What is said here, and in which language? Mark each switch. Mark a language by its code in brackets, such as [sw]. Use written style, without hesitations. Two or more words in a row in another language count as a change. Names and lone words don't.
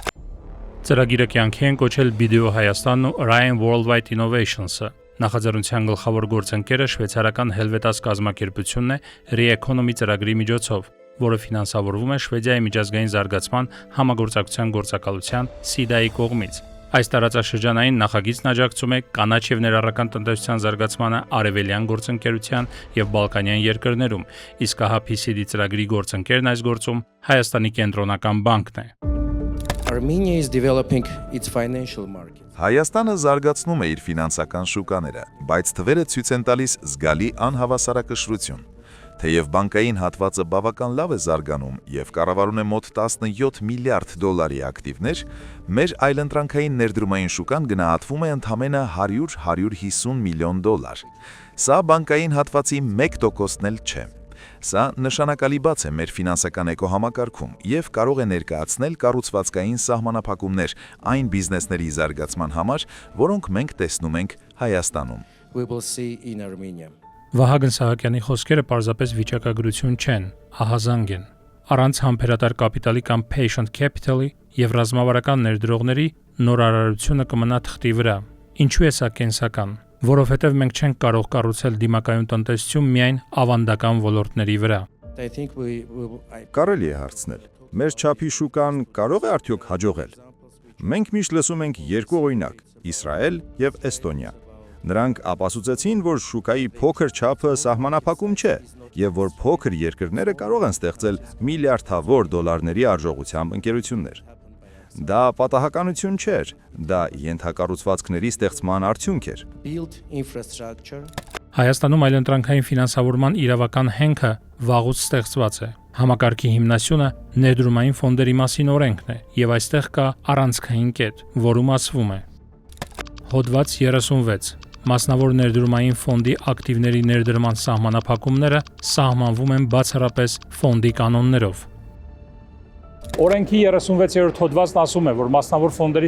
[hy] Ծրագիրը կյանքի են կոչել BDO Հայաստանն ու Ryan Worldwide Innovations-ը։ Նախաձեռնության գլխավոր գործընկերը շվեյցարական Helvetas կազմակերպությունն է Re-Economy ծրագրի միջոցով, որը ֆինանսավորվում է Շվեդիայի միջազգային զարգացման համագործակցության գործակալության SIDA-ի կողմից։ Այս տարածաշրջանային նախագիծն աջակցում է կանաչ եւ ներառական տնտեսության զարգացմանը արևելյան գործընկերության եւ բալկանյան երկրներում, իսկ ահա PCD ծրագրի գործընկերն այս գործում Հայաստանի կենտրոնական բանկն է։ [en] Armenia is developing its financial market. [hy] Հայաստանը զարգացնում է իր ֆինանսական շուկաները, բայց թվերը ցույց են տալիս զգալի անհավասարակշռություն։ Թեև բանկային հատվածը բավական լավ է զարգանում եւ կառավարում է մոտ 17 միլիարդ դոլարի ակտիվներ, մեր այլընտրանքային ներդրումային շուկան գնահատվում է ընդամենը 100-150 միլիոն դոլար։ Սա բանկային հատվածի 1%-ն էլ չէ։ Սա նշանակալի բաց է մեր ֆինանսական էկոհամակարգում եւ կարող է ներկայացնել կառուցվածքային սահմանափակումներ այն բիզնեսների զարգացման համար, որոնք մենք տեսնում ենք Հայաստանում։ [en] We will see in Armenia. [hy] Վահագն Սահակյանի խոսքերը պարզապես վիճակագրություն չեն, ահազանգ են։ Առանց համբերատար կապիտալի կամ [en] patient capital- [hy] ի եւ ռազմավարական ներդրողների նորարարությունը կմնա թղթի վրա։ Ինչու է սա կենսական։ Որովհետև մենք չենք կարող կառուցել դիմակայուն տնտեսություն միայն ավանդական ոլորտների վրա։ [en] I think [hy] Կարելի է հարցնել. մեր չափի շուկան կարող է արդյոք հաջողել։ Մենք միշտ լսում ենք երկու օրինակ՝ Իսրայել եւ Էստոնիա։ Նրանք ապացուցեցին, որ շուկայի փոքր չափը սահմանափակում չէ եւ որ փոքր երկրները կարող են ստեղծել միլիարդավոր դոլարների արժողությամբ ընկերություններ։ Դա պատահականություն չէր, դա ենթակառուցվածքների ստեղծման արդյունք էր։ [en] build infrastructure. [hy] Հայաստանում այլընտրանքային ֆինանսավորման իրավական հենքը վաղուց ստեղծված է։ Համակարգի հիմնասյունը ներդրումային ֆոնդերի մասին օրենքն է եւ այստեղ կա առանցքային կետ, որում ասվում է. Հոդված 36 Մասնավոր ներդրումային ֆոնդի ակտիվների ներդրման սահմանափակումները սահմանվում են բացառապես ֆոնդի կանոններով։ Օրենքի 36-րդ հոդվածն ասում է, որ մասնավոր ֆոնդերի